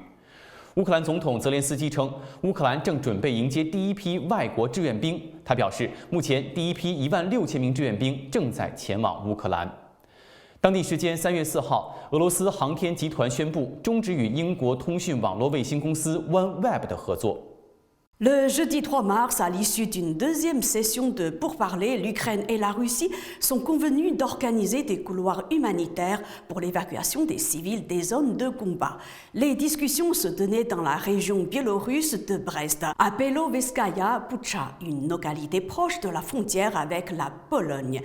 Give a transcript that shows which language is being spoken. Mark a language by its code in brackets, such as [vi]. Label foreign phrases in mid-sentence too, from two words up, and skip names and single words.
[zh] 乌克兰总统泽连斯基称，乌克兰正准备迎接第一批外国志愿兵。他表示，目前第一批16000名志愿兵正在前往乌克兰。当地时间3月4号，俄罗斯航天集团宣布终止与英国通讯网络卫星公司 OneWeb 的合作。 [fr] Le jeudi 3 mars, à l'issue d'une deuxième session de pourparlers, l'Ukraine et la Russie sont convenus d'organiser des couloirs humanitaires pour l'évacuation des civils des zones de combat. Les discussions se tenaient dans la région biélorusse de Brest, à Beloveskaïa Pucha, une localité proche de la frontière avec la Pologne.